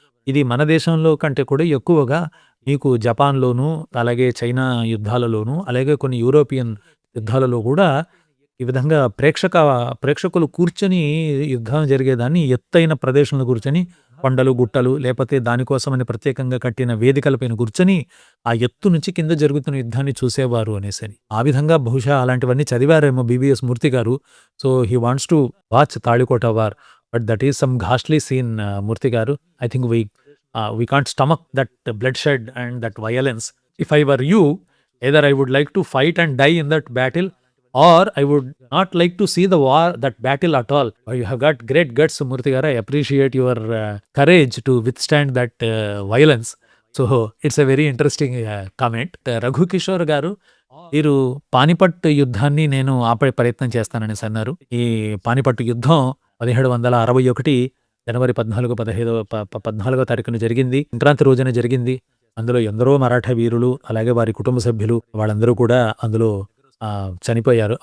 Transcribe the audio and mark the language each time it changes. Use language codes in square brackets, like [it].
[te] ఇది మన దేశంలో కంటే కూడా ఎక్కువగా మీకు జపాన్లోను, అలాగే చైనా యుద్ధాలలోను, అలాగే కొన్ని యూరోపియన్ యుద్ధాలలో కూడా ఈ విధంగా ప్రేక్షకులు కూర్చొని యుద్ధం జరిగేదాన్ని ఎత్తైన ప్రదేశంలో కూర్చొని, కొండలు గుట్టలు లేకపోతే దానికోసమని ప్రత్యేకంగా కట్టిన వేదికలపైన కూర్చొని ఆ ఎత్తు నుంచి కింద జరుగుతున్న యుద్ధాన్ని చూసేవారు అనేసని. ఆ విధంగా బహుశా అలాంటివన్నీ చదివారేమో బిబిఎస్ మూర్తి గారు. [en] So he wants to watch Talikota war, but that is some ghastly scene. Murthy గారు, I think we can't stomach that bloodshed and that violence. If I were you, either I would like to fight and die in that battle, or I would not like to see that battle at all. You have got great guts, Murthy garu. I appreciate your courage to withstand that violence. So it's a very interesting comment. [te] Raghu Kishore garu, వీరు పానిపట్ యుద్ధాన్ని నేను ఆపే ప్రయత్నం చేస్తానని అన్నారు. ఈ పానిపట్టు యుద్ధం 1761 జనవరి 14వ తారీఖున జరిగింది. సంక్రాంతి రోజున జరిగింది. అందులో ఎందరో మరాఠా వీరులు, అలాగే వారి కుటుంబ సభ్యులు వాళ్ళందరూ కూడా అందులో చనిపోయారు.